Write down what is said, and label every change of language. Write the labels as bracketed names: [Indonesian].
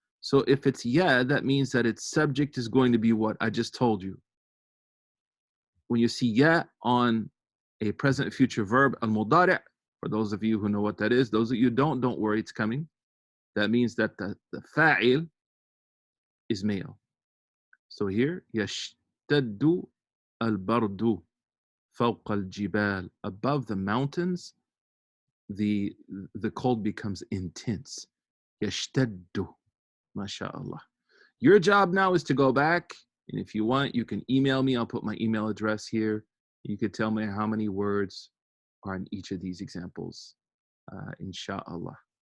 [English] So if it's ya, that means that its subject is going to be what I just told you. When you see ya on a present future verb, al-mudari', for those of you who know what that is, those of you who don't worry, it's coming. That means that the fa'il is male. So here, [Arabic] يشتد البرد فوق الجبال. [English] Above the mountains, the cold becomes intense. [Arabic] يشتد. MashaAllah. [English] Your job now is to go back, and if you want, you can email me. I'll put my email address here. You could tell me how many words are in each of these examples, inshallah.